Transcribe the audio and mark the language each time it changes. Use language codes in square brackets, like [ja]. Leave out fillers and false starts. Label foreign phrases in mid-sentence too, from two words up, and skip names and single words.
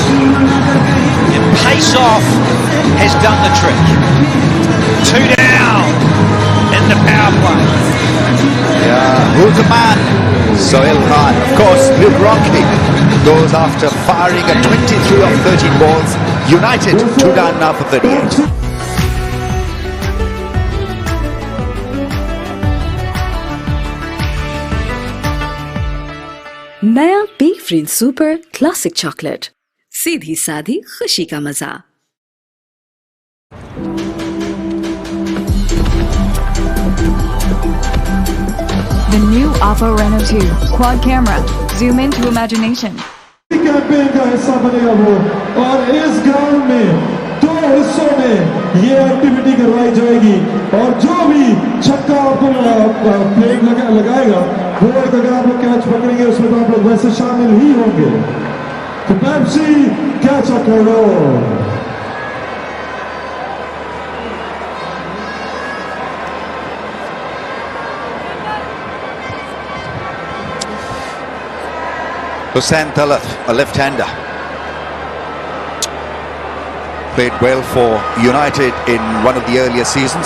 [en] And pace off has done the trick. 2 down in the power play. Yeah, who's the man? Sohail Khan. Of course, Luke Ronke goes after firing a 23 of 13 balls. United 2 down now for 38. [hi] नया पी फ्री [en] super classic chocolate, [hi] सीधी सादी खुशी का मजा। [en] The new Alfa Renault 2 quad camera, zoom into imagination. [hi] कैंपेन का हिस्सा बनेगा वो, और इस ग्राउंड में 2 हिस्सों में ये एक्टिविटी करवाई जाएगी, और जो भी छक्का आपको प्लेइंग लगाएगा वो एक, अगर आप लोग कैच पकड़ेंगे उसमें तो आप लोग वैसे शामिल ही होंगे। तो पेप्सी कैच अ करो। [en] Hussain Talat, a left-hander, played well for United in one of the earlier seasons.